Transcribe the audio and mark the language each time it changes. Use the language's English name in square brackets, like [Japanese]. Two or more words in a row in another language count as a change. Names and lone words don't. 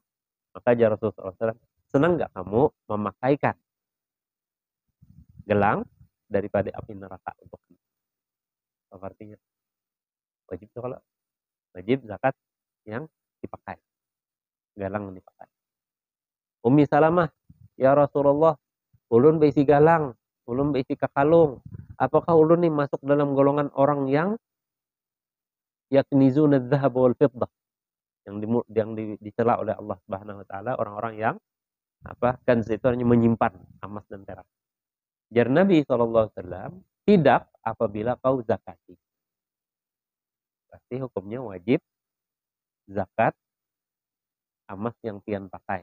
[Banjar] Maka jar Rasulullah SAW, senang enggak kamu memakaikan gelang daripada api neraka untuk kamu? Apa artinya? Wajib tuh kalau wajib zakat yang dipakai. Galang yang dipakai. Ummi Salamah, ya Rasulullah, ulun beisi galang, ulun beisi kakalung. Apakah ulun nih masuk dalam golongan orang yang [Arabic] yaknizuna adz-dzahab wal fiddah, [Banjar] dicela oleh Allah [Arabic] Subhanahu wa taala [Banjar] orang-orang yang kanz itu hanya menyimpan emas dan perak. Jar Nabi SAW, tidak apabila kau zakati. Pasti hukumnya wajib zakat emas yang pian pakai.